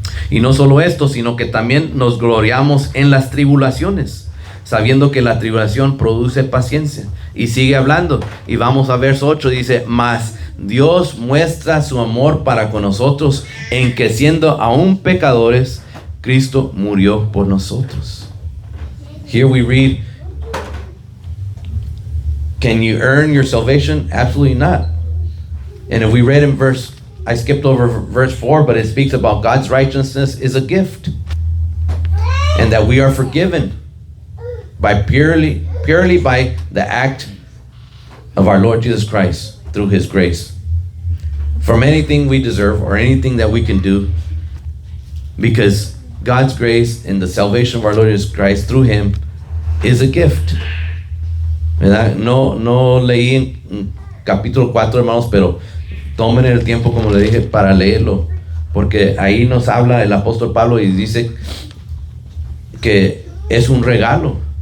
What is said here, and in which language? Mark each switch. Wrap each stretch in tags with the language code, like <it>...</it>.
<es>Y no solo esto, sino que también nos gloriamos en las tribulaciones, sabiendo que la tribulación produce paciencia. Y sigue hablando, y vamos a verso 8, dice, mas Dios muestra su amor para con nosotros, en que siendo aún pecadores, Cristo murió por nosotros.</es> <en>Here we read, can you earn your salvation? Absolutely not. And if we read in I skipped over verse 4, but it speaks about God's righteousness is a gift, and that we are forgiven by purely by the act of our Lord Jesus Christ through his grace, from anything we deserve or anything that we can do, because God's grace and the salvation of our Lord Jesus Christ through him is a gift.</en> <es>¿Verdad? No leí en capítulo 4, hermanos, pero tomen el tiempo, como le dije, para leerlo, porque ahí nos habla el apóstol Pablo y dice que es un regalo.</es>